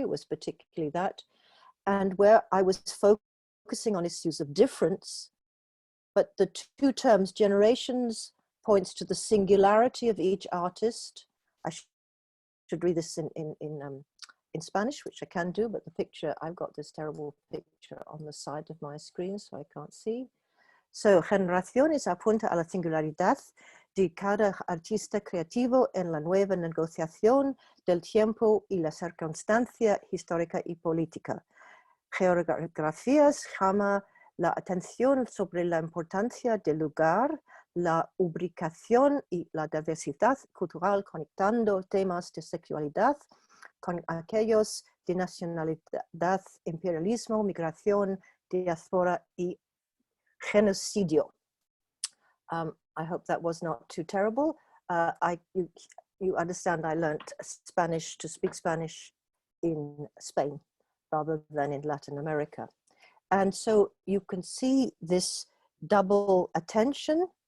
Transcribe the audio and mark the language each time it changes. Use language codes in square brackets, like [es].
[en] It was particularly that, and where I was focusing on issues of difference, but the two terms generations points to the singularity of each artist. I should read this in Spanish, which I can do, but the picture, I've got this terrible picture on the side of my screen, so I can't see. [es] So, generaciones apunta a la singularidad de cada artista creativo en la nueva negociación del tiempo y la circunstancia histórica y política. Geografías llama la atención sobre la importancia del lugar, la ubicación y la diversidad cultural, conectando temas de sexualidad con aquellos de nacionalidad, imperialismo, migración, diáspora y genocidio. [en] I hope that was not too terrible. You understand I learned Spanish to speak Spanish in Spain rather than in Latin America. And so you can see this double attention.